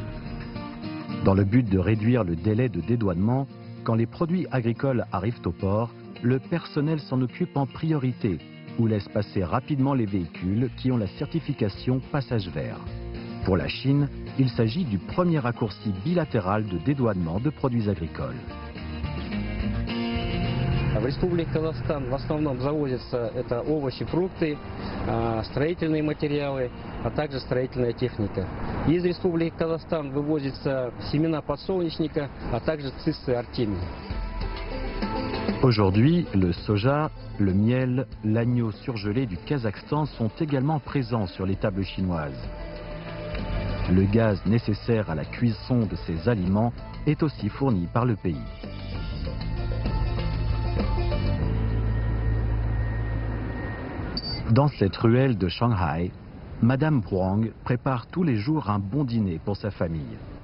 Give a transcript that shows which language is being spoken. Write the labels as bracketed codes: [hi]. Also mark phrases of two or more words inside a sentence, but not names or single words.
[fr] Dans le but de réduire le délai de dédouanement, quand les produits agricoles arrivent au port, le personnel s'en occupe en priorité ou laisse passer rapidement les véhicules qui ont la certification passage vert. Pour la Chine, il s'agit du premier raccourci bilatéral de dédouanement de produits agricoles. [ru] В Республике Казахстан в основном завозятся это овощи, фрукты, строительные материалы, а также строительная техника. Из Республики Казахстан вывозятся семена подсолнечника, а также циссы артемии. [fr] Aujourd'hui, le soja, le miel, l'agneau surgelé du Kazakhstan sont également présents sur les tables chinoises. Le gaz nécessaire à la cuisson de ces aliments est aussi fourni par le pays. Dans cette ruelle de Shanghai, Madame Huang prépare tous les jours un bon dîner pour sa famille.